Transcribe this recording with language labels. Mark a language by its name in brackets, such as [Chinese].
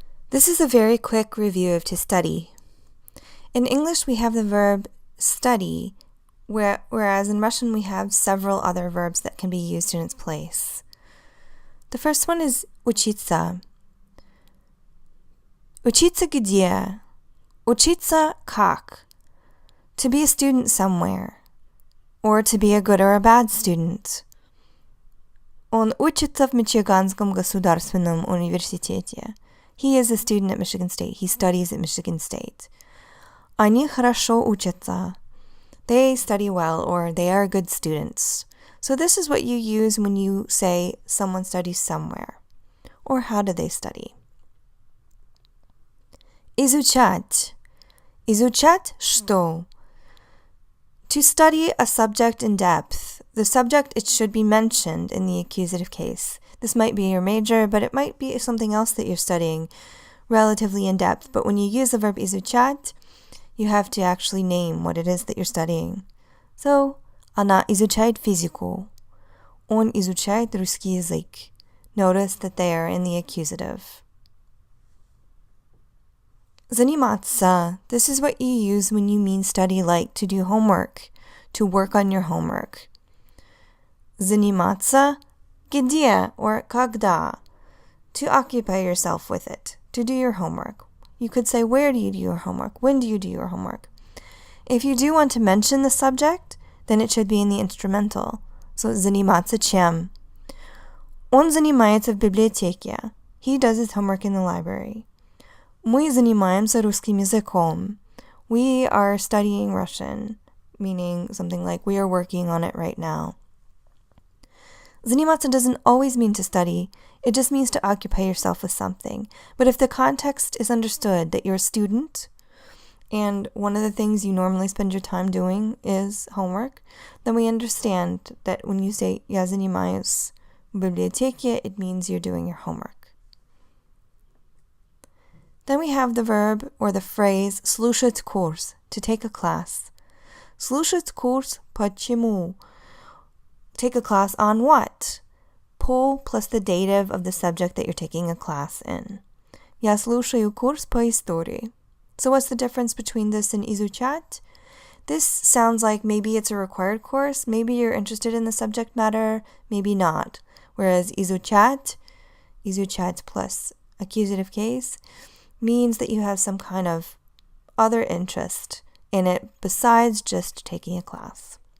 [English] This is a very quick review of to study. In English, we have the verb study, whereas in Russian, we have several other verbs that can be used in its place. The first one is учиться. [Russian] Учиться где? Учиться как? [English] To be a student somewhere, or to be a good or a bad student. [Russian] Он учится в Мичиганском государственном университете. [English] He is a student at Michigan State. He studies at Michigan State. [Russian] Они хорошо учатся. [English] They study well, or they are good students. So this is what you use when you say someone studies somewhere. Or how do they study? [Russian] Изучать. Изучать что? [English] To study a subject in depth. The subject, it should be mentioned in the accusative case. This might be your major, but it might be something else that you're studying relatively in depth. But when you use the verb изучать, you have to actually name what it is that you're studying. [Russian] So, она изучает физику. Он изучает русский язык. [English] Notice that they are in the accusative. [Russian] Заниматься. [English] This is what you use when you mean study like to do homework, to work on your homework. [Russian] Заниматься где [English] or [Russian] когда. [English] To occupy yourself with it, to do your homework. You could say, where do you do your homework? When do you do your homework? If you do want to mention the subject, then it should be in the instrumental. [Russian] So, заниматься чем? Он занимается в библиотеке. [English] He does his homework in the library. [Russian] Мы занимаемся русским языком. [English] We are studying Russian, meaning something like we are working on it right now. Заниматься doesn't always mean to study. It just means to occupy yourself with something. But if the context is understood that you're a student, and one of the things you normally spend your time doing is homework, then we understand that when you say [Russian] «Я занимаюсь в библиотеке», [English] it means you're doing your homework. Then we have the verb or the phrase [Russian] слушать курс, [English] to take a class. [Russian] Слушать курс почему? [English] Take a class on what? По plus the dative of the subject that you're taking a class in. [Russian] Я слушаю курс по истории. [English] So what's the difference between this and изучать? This sounds like maybe it's a required course, maybe you're interested in the subject matter, maybe not. Whereas изучать plus accusative case, means that you have some kind of other interest in it besides just taking a class.